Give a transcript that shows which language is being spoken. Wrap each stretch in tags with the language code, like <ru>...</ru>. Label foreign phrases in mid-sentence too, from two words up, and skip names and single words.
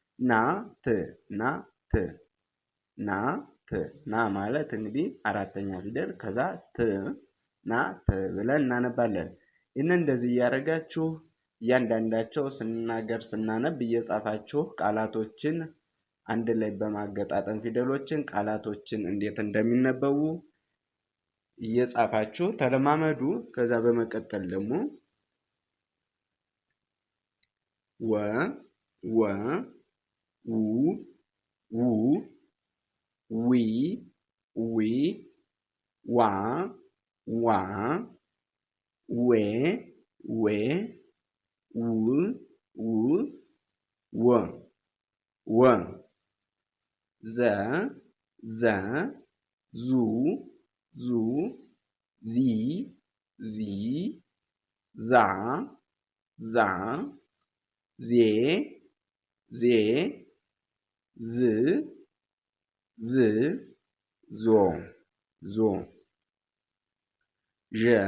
<am>ና ማለት እንግዲህ አራተኛ ፊደል ከዛ ናት ብለን እናነባለን። ይህንን እንደዚህ እያደረጋችሁ እያንዳንዳቸው ስንናገር ስናነብ እየጻፋችሁ ቃላቶችን አንድ ላይ በማገጣጠም ፊደሎችን ቃላቶችን እንዴት እንደሚነበቡ እየጻፋችሁ ተለማመዱ። ከዛ በመቀጠል ደግሞ ው ዊ ዋ ዌ ወ ዘ ዙ ዚ ዛ ዜ ዞ ዠ</am>